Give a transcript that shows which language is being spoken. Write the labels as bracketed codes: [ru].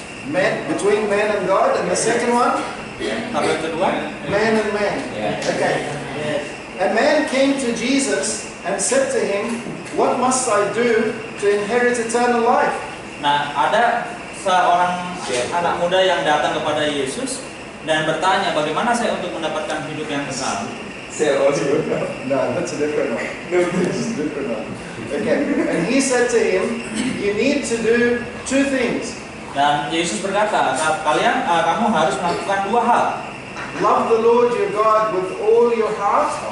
[en] Man, between man and God, and the second one? [id] Tablet kedua, [en] Man and man. Okay. A man came to Jesus and said to him, "What must I do to inherit eternal life?" [id] Nah, ada seorang anak muda yang datang kepada Yesus dan bertanya, bagaimana saya untuk mendapatkan hidup yang kekal? [en] No, that's a different one. No, this is a different one. Okay. And he said to him, "You need to do 2 things. [id] Dan Yesus berkata, kamu harus melakukan 2 hal. [en] Love the Lord your God with all your heart."